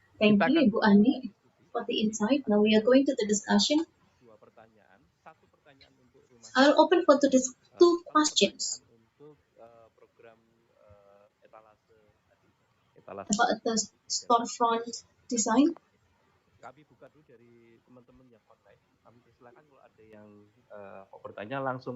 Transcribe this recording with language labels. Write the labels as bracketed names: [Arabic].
[English] Thank you, Ibu Ani, for the insight. Now we are going to the discussion. [Indonesian] Dua pertanyaan, satu pertanyaan untuk rumah. [English] I'll open for two questions. [Indonesian] Untuk program etalase tadi. Etalase [English] about the storefront design. [Indonesian] Kami buka dulu dari teman-teman yang online. Kami persilakan kalau ada yang mau bertanya langsung.